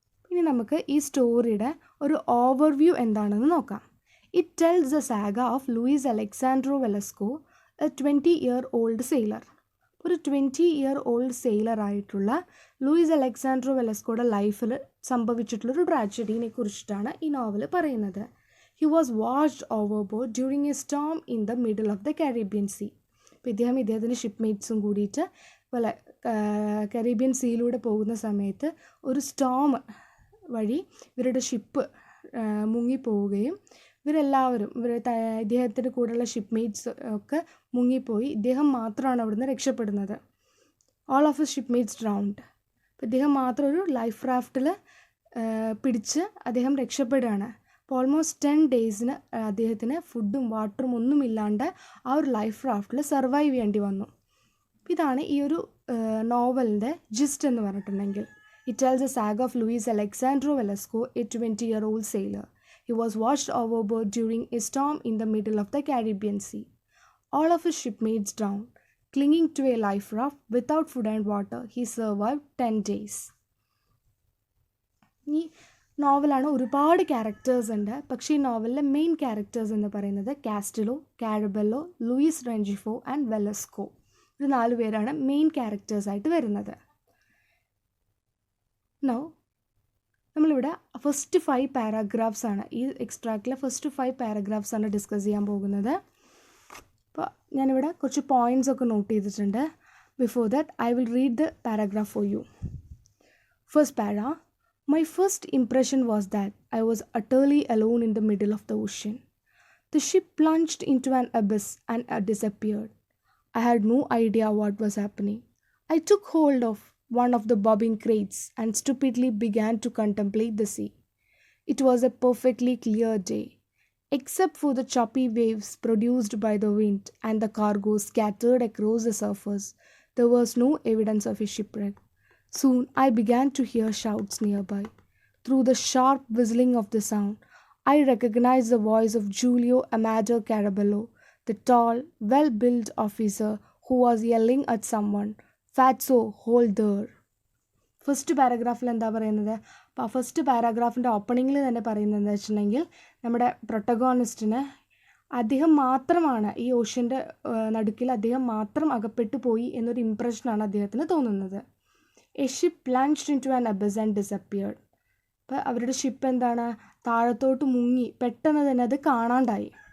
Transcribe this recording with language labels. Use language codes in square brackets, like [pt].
[ml] ഇനി നമുക്ക് ഈ സ്റ്റോറിയുടെ ഒരു ഓവർവ്യൂ എന്താണെന്ന് നോക്കാം. [en] It tells the saga of Luis Alexandro Velasco, a 20-year-old sailor. [ml] ഒരു 20-year-old sailor ആയിട്ടുള്ള ലൂയിസ് അലക്സാൻഡ്രോ വെലസ്കോയുടെ ലൈഫിൽ സംഭവിച്ചിട്ടുള്ളൊരു ട്രാജഡീനെ കുറിച്ചിട്ടാണ് ഈ നോവൽ പറയുന്നത്. [en] He was washed overboard during a storm in the middle of the Caribbean Sea. [ml] അപ്പോൾ ഇദ്ദേഹത്തിൻ്റെ ഷിപ്പ്മേറ്റ്സും കൂടിയിട്ട് പോലെ കരീബിയൻ സീയിലൂടെ പോകുന്ന സമയത്ത് ഒരു സ്റ്റോം വഴി ഇവരുടെ ഷിപ്പ് മുങ്ങിപ്പോവുകയും ഇവരെല്ലാവരും ഇദ്ദേഹത്തിൻ്റെ കൂടെയുള്ള ഷിപ്പ്മേറ്റ്സ് ഒക്കെ മുങ്ങിപ്പോയി. ഇദ്ദേഹം മാത്രമാണ് അവിടുന്ന് രക്ഷപ്പെടുന്നത്. All of his ഷിപ്പ്മേറ്റ്സ് drowned. അപ്പോൾ ഇദ്ദേഹം മാത്രം ഒരു ലൈഫ് റാഫ്റ്റിൽ പിടിച്ച് അദ്ദേഹം രക്ഷപ്പെടുകയാണ്. അപ്പോൾ ഓൾമോസ്റ്റ് 10 days അദ്ദേഹത്തിന് ഫുഡും വാട്ടറും ഒന്നും ഇല്ലാണ്ട് ആ ഒരു ലൈഫ് റാഫ്റ്റിൽ സർവൈവ് ചെയ്യേണ്ടി വന്നു. ഇതാണ് ഈ ഒരു നോവലിൻ്റെ ജിസ്റ്റ് എന്ന് പറഞ്ഞിട്ടുണ്ടെങ്കിൽ. [en] It tells a saga of Luis Alejandro Velasco, a 20-year-old sailor. He was washed overboard during a storm in the middle of the Caribbean Sea. All of his shipmates drowned. Clinging to a life raft without food and water, he survived 10 days. [ml] ഈ നോവലാണ്, ഒരുപാട് characters ഉണ്ട്. പക്ഷേ ഈ നോവലിലെ main characters എന്ന് പറയുന്നത് കാസ്റ്റിലോ, Carabello, Luis റെഞ്ചിഫോ and Velasco. ഇത് 4 പേരാണ് മെയിൻ ക്യാരക്ടേഴ്സായിട്ട് വരുന്നത്. Now നമ്മളിവിടെ ഫസ്റ്റ് 5 പാരാഗ്രാഫ്സാണ് ഈ എക്സ്ട്രാക്റ്റിലെ ഫസ്റ്റ് 5 പാരാഗ്രാഫ്സാണ് ഡിസ്കസ് ചെയ്യാൻ പോകുന്നത്. അപ്പോൾ ഞാനിവിടെ കുറച്ച് പോയിൻറ്റ്സ് ഒക്കെ നോട്ട് ചെയ്തിട്ടുണ്ട്. Before that I will read the paragraph for you. [en] First para. My first impression was that I was utterly alone in the middle of the ocean. The ship plunged into an abyss and disappeared. I had no idea what was happening. I took hold of one of the bobbing crates and stupidly began to contemplate the sea. It was a perfectly clear day. Except for the choppy waves produced by the wind and the cargo scattered across the surface, there was no evidence of a shipwreck. Soon I began to hear shouts nearby. Through the sharp whistling of the sound, I recognized the voice of Giulio Amadeo Carabello, the tall, well-built officer who was yelling at someone, "Fatso, hold there." [ml] First പാരഗ്രാഫിൽ എന്താ പറയുന്നത്? അപ്പോൾ ആ first പാരാഗ്രാഫിൻ്റെ ഓപ്പണിങ്ങിൽ തന്നെ പറയുന്നത് എന്താ വെച്ചിട്ടുണ്ടെങ്കിൽ നമ്മുടെ പ്രൊട്ടഗോണിസ്റ്റിന് അദ്ദേഹം മാത്രമാണ് ഈ ഓഷ്യൻ്റെ നടുക്കിൽ അദ്ദേഹം മാത്രം അകപ്പെട്ടു പോയി എന്നൊരു ഇംപ്രഷനാണ് അദ്ദേഹത്തിന് തോന്നുന്നത്. A ship പ്ലഞ്ച്ഡ് in to an അബസ് and disappeared. അപ്പോൾ അവരുടെ ഷിപ്പ് എന്താണ്, താഴത്തോട്ട് മുങ്ങി, പെട്ടെന്ന് തന്നെ അത് കാണാണ്ടായി.